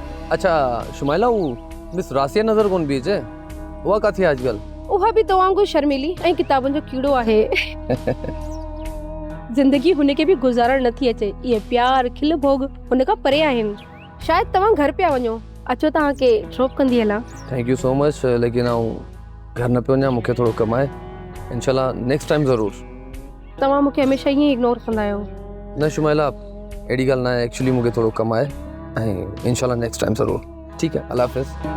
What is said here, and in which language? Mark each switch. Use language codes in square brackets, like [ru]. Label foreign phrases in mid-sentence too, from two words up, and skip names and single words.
[sd] अच्छा शुमाइला, हू मिस रासिया नज़र कोन पई अचे? उहा किथे आहे अॼुकल्ह? उहा बि तव्हां वांगुरु शर्मिली ऐं किताबनि जो कीड़ो आहे। ज़िंदगी हुनखे बि गुज़ारण नथी अचे। इहे प्यार खिल भोग हुन खां परे आहिनि। शायदि तव्हां घर पिया वञो, अचो तव्हांखे ड्रॉप कंदी हलां। [en] thank you so much, [sd] लेकिन आउं घर न पियो वञा, मूंखे थोरो कमु आहे। इंशाल्लाह [en] next time [sd] ज़रूरु। तव्हां मूंखे हमेशह ईअं इग्नोर कंदा आहियो। न शुमाइला, अहिड़ी ॻाल्हि न आहे, एक्चुअली मूंखे थोरो कमु आहे ऐं इंशाल्लाह [en] next time [sd] ज़रूरु। ठीकु आहे, अल्लाह हाफ़िज़।